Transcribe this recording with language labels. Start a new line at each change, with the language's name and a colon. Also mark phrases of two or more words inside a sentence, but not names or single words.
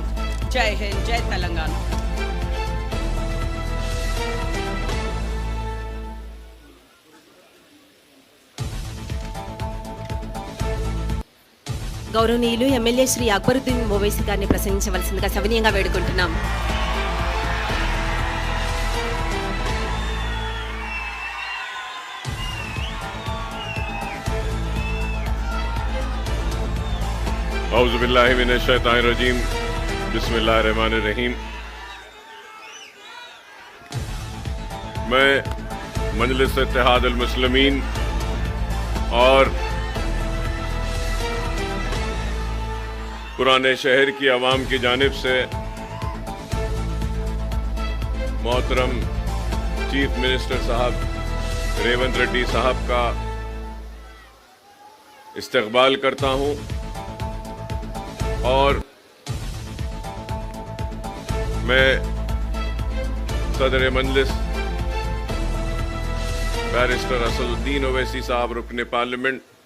Telugu: జై హింద్, జై తెలంగాణ. గౌరవనీయులు ఎమ్మెల్యే శ్రీ అక్బరుద్దీన్ ఓవైసీ గారిని ప్రసంగించవలసిందిగా సవినీయంగా వేడుకుంటున్నాం.
Arabic: أعوذ بالله من الشيطان الرجيم، بسم الله الرحمن الرحيم.
Urdu: میں مجلس اتحاد المسلمین اور پرانے شہر کی عوام کی جانب سے محترم
English: chief minister
Urdu: صاحب ریونت ریڈی صاحب کا استقبال کرتا ہوں اور میں صدر مجلس بیرسٹر اسدالدین اویسی صاحب رکن پارلیمنٹ